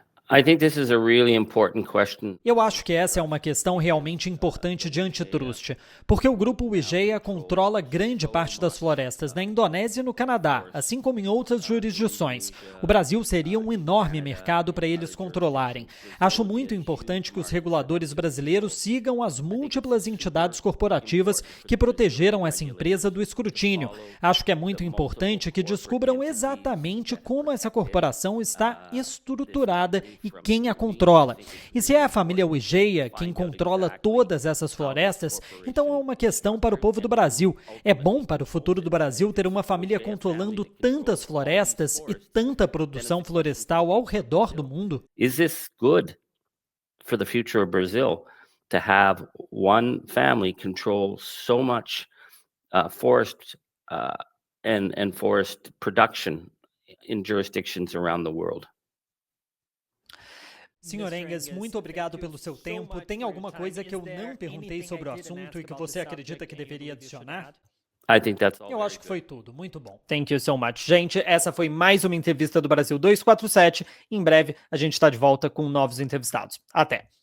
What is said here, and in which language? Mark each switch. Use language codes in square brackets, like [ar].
[en] I think this is a really important question. [pt] Eu acho que essa é uma questão realmente importante de antitrust, porque o grupo Wijaya controla grande parte das florestas na Indonésia e no Canadá, assim como em outras jurisdições. O Brasil seria um enorme mercado para eles controlarem. Acho muito importante que os reguladores brasileiros sigam as múltiplas entidades corporativas que protegeram essa empresa do escrutínio. Acho que é muito importante que descubram exatamente como essa corporação está estruturada e quem a controla. E se é a família Wijaya quem controla todas essas florestas, então é uma questão para o povo do Brasil. É bom para o futuro do Brasil ter uma família controlando tantas florestas e tanta produção florestal ao redor do mundo? [en] Is this good for the future of Brazil to have one family control so much forest and forest production in jurisdictions around the world? [pt] Senhor Engels, muito obrigado pelo seu tempo. Tem alguma coisa que eu não perguntei sobre o assunto e que você acredita que deveria adicionar? [en] I think that's all. [pt] Eu acho que foi tudo. Muito bom. [en] Thank you so much. [pt] Gente, essa foi mais uma entrevista do Brasil 247. Em breve, a gente está de volta com novos entrevistados. Até!